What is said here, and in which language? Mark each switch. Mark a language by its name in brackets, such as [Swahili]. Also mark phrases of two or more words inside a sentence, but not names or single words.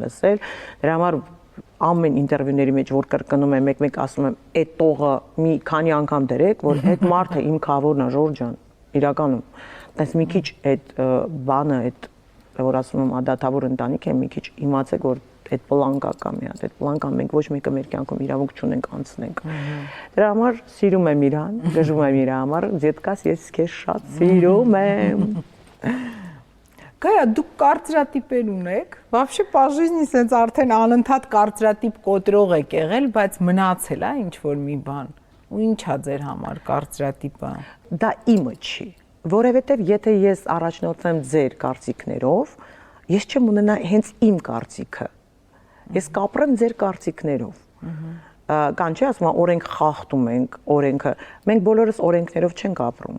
[Armenian] լսել, դրա համար ամեն ինտերվյուների մեջ որ կրկնում եմ, մեկ-մեկ ասում եմ, այդ տողը մի քանի անգամ դրեք, որ այդ մարդը իմ քավորն է, Ժորժ ջան, իրականում, այս մի քիչ այդ բանը, այդ որ ասում եմ, ադատավոր ընտանիք է, մի քիչ իմացեք, որ այդ պլանկա կա մի հատ, այդ պլանկա մենք ոչ մեկը մեր կյանքում իրավունք չունենք անցնենք։ Դրա համար սիրում եմ իրան, գժում եմ իր համար, դետկաս ես քեզ շատ սիրում եմ։ Գայա, դուք կարծրատիպեր ունեք, [Russian] вообще по жизни [Armenian] sense արդեն անընդհատ կարծրատիպ կոտրող եք եղել, բայց մնացել է ինչ որ մի բան։ Ու ինչա ձեր համար կարծրատիպը։ Դա իմը չի, որովհետև եթե ես առաջնորդվեմ ձեր կարծիքներով, ես չեմ ունենա հենց իմ կարծիքը։ Ես կապրեմ ձեր կարծիքներով։ Կան չի ասում, օրենք խախտում ենք, օրենքը, մենք բոլորս օրենքներով չենք ապրում։